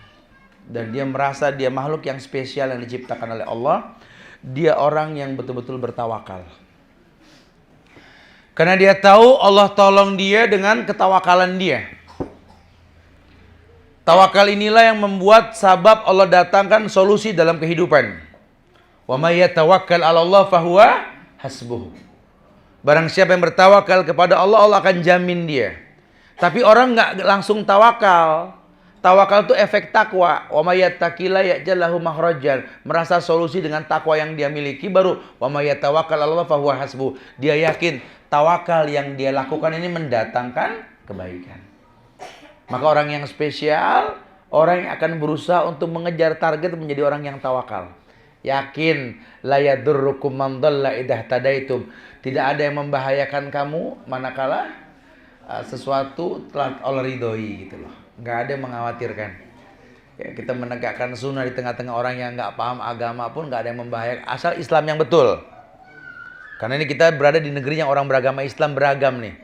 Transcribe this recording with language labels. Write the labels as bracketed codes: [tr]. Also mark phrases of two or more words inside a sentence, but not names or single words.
[id] Dan dia merasa dia makhluk yang spesial yang diciptakan oleh Allah. Dia orang yang betul-betul bertawakal. Karena dia tahu Allah tolong dia dengan ketawakalan dia. Tawakal inilah yang membuat sabab Allah datangkan solusi dalam kehidupan. [ar] Wa may yatawakkal 'ala Allah fahuwa hasbuh. [id] Barang siapa yang bertawakal kepada Allah, Allah akan jamin dia. Tapi orang nggak langsung tawakal. Tawakal itu efek takwa. [ar] Wa may yattaqilla yaj'al lahu makhrajan. [id] Merasa solusi dengan takwa yang dia miliki, baru [ar] wa may yatawakkal 'ala Allah fa huwa hasbuh. [id] Dia yakin tawakal yang dia lakukan ini mendatangkan kebaikan. Maka orang yang spesial, orang yang akan berusaha untuk mengejar target menjadi orang yang tawakal. [ar] Yakin la yadurrukum man dhalla idza tadaitum. [id] Tidak ada yang membahayakan kamu manakala sesuatu telah Allah ridhoi gitu loh. Nggak ada yang mengkhawatirkan. Ya, kita menegakkan sunnah di tengah-tengah orang yang nggak paham agama pun nggak ada yang membahayakan. Asal Islam yang betul. Karena ini kita berada di negeri yang orang beragama Islam beragam nih.